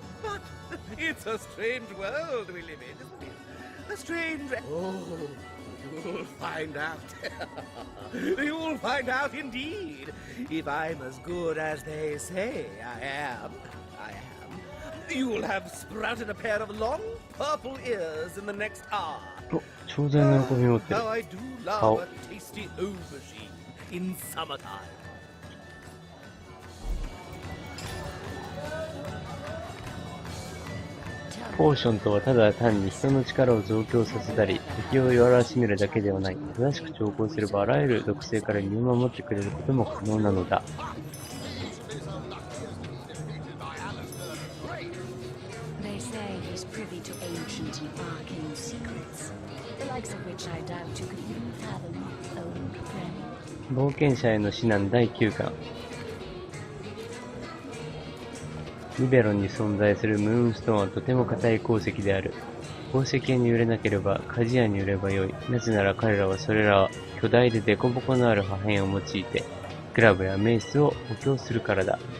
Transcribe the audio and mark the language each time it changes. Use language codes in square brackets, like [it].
[en] But it's a strange world we live in, isn't it? A strange... Oh, you'll find out. You'll find out indeed. If I'm as good as they say I am. You'll have sprouted a pair of long purple ears in the next hour. [ja] お、超然の喜びを持ってる。 [en] How I do love a tasty aubergine in summertime. [ja] ポーションとはただ単に人の力を増強させたり、敵を弱らしめるだけではない。正しく調校すればあらゆる毒性から身を守ってくれることも可能なのだ。 [en] They say he's privy to ancient and arcane secrets, the likes of which I doubt you could even fathom, old friend. [ja] 冒険者への指南第9巻。リベロンに存在するムーンストーンはとても硬い鉱石である。宝石屋に売れなければ鍛冶屋に売ればよい。なぜなら彼らはそれら巨大でデコボコのある破片を用いて、クラブやメイスを補強するからだ。